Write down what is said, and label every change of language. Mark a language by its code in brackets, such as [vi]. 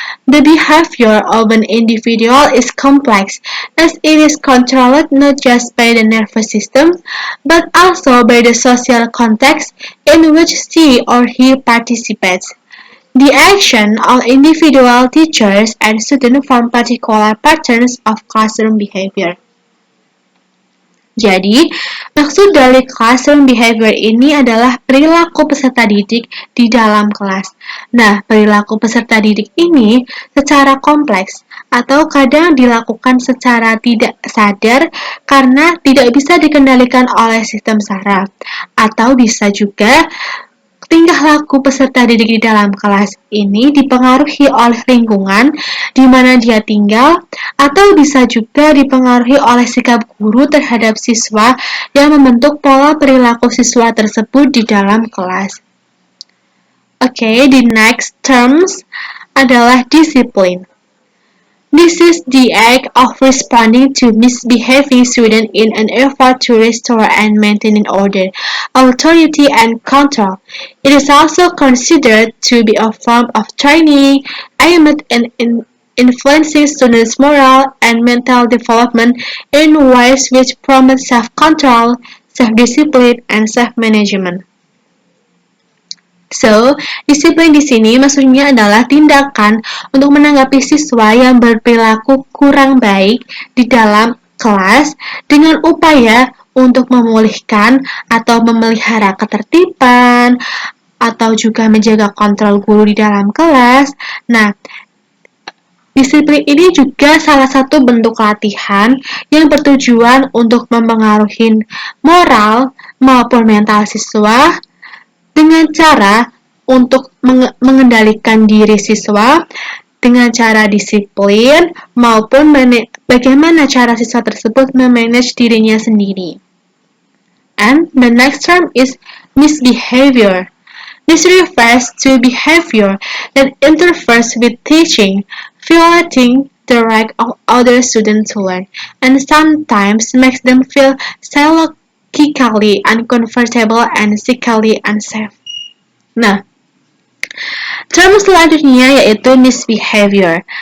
[en] The behavior of an individual is complex as it is controlled not just by the nervous system but also by the social context in which she or he participates. The action of individual teachers and students form particular patterns of classroom behavior. [id] Jadi, maksud dari classroom behavior ini adalah perilaku peserta didik di dalam kelas. Nah, perilaku peserta didik ini secara kompleks atau kadang dilakukan secara tidak sadar karena tidak bisa dikendalikan oleh sistem saraf, atau bisa juga tingkah laku peserta didik di dalam kelas ini dipengaruhi oleh lingkungan di mana dia tinggal atau bisa juga dipengaruhi oleh sikap guru terhadap siswa yang membentuk pola perilaku siswa tersebut di dalam kelas. Oke, [en] the next terms [id] adalah disiplin. [en] This is the act of responding to misbehaving students in an effort to restore and maintain order, authority, and control. It is also considered to be a form of training aimed at influencing students' moral and mental development in ways which promote self-control, self-discipline, and self-management. [id] So, disiplin di sini maksudnya adalah tindakan untuk menanggapi siswa yang berperilaku kurang baik di dalam kelas dengan upaya untuk memulihkan atau memelihara ketertiban atau juga menjaga kontrol guru di dalam kelas. Nah, disiplin ini juga salah satu bentuk latihan yang bertujuan untuk mempengaruhi moral maupun mental siswa dengan cara untuk mengendalikan diri siswa dengan cara disiplin maupun bagaimana cara siswa tersebut memanage dirinya sendiri. [en] And the next term is misbehavior. This refers to behavior that interferes with teaching, violating the right of other students to learn, and sometimes makes them feel psychologically uncomfortable and physically unsafe. [id] Nah, term selanjutnya yaitu misbehavior.